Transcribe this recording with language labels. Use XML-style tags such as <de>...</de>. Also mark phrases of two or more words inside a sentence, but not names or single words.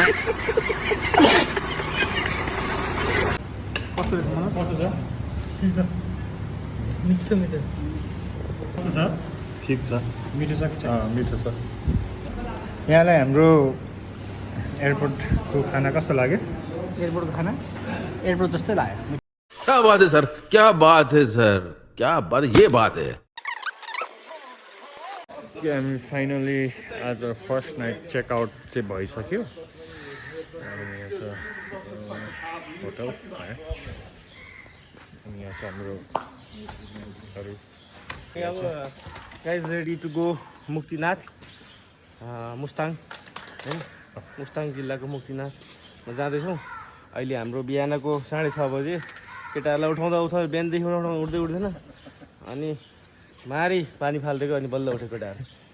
<ne>कस्तो छ मिठो मिठो कस्तो छ ठिक छ मिठो छ मिठो छ यहाँलाई हाम्रो एयरपोर्टको खाना कस्तो लाग्यो एयरपोर्टको खाना एयरपोर्ट जस्तै लाग्यो</ne> <hi>क्या बात है सर क्या बात है सर क्या बात ये बात है</hi> <ne>हामी फाइनली आज</ne> <en>first night checkout</en> <ne>चाहिँ भइसक्यो अनि यहाँ छ होटल अनि यहाँ छ हाम्रो</ne> <en>guys ready to go</en> <ne>मुक्तिनाथ मुस्ताङ होइन मुस्ताङ जिल्लाको मुक्तिनाथमा जाँदैछौँ अहिले हाम्रो बिहानको 6:30 बजे केटाहरूलाई उठाउँदा बिहानदेखि उठ्दै उठ्दैन अनि मारी पानी फालिदिएको अनि बल्ल उठेको केटाहरू</ne>